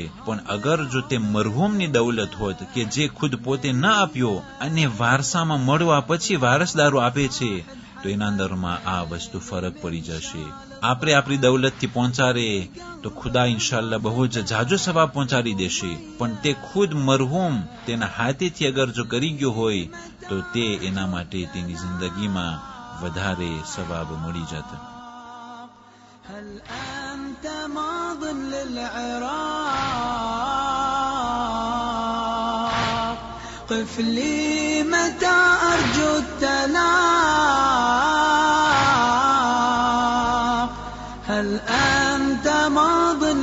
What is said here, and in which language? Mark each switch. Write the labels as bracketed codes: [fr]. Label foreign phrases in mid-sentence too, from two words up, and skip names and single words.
[gu] પણ અગર જો તે મરહૂમની દૌલત હોત કે જે ખુદ પોતે ન આપ્યો અને વારસામાં મળવા પછી વારસદારો આપે છે તો એના અંદરમાં આ વસ્તુ ફરક પડી જશે. આપણે આપણી દૌલતથી પહોંચાડે તો ખુદા ઇન્શાલ્લાહ બહુ જ જાજો સવાબ પહોંચાડી દેશે. પણ તે ખુદ મરહૂમ તેના હાથેથી અગર જો કરી ગયો હોય તો તે એના માટે તેની જિંદગીમાં વધારે સવાબ મળી જત. [ar] هل أنت ماض للعراق قف لي متى أرجو التلاق هل أنت ماض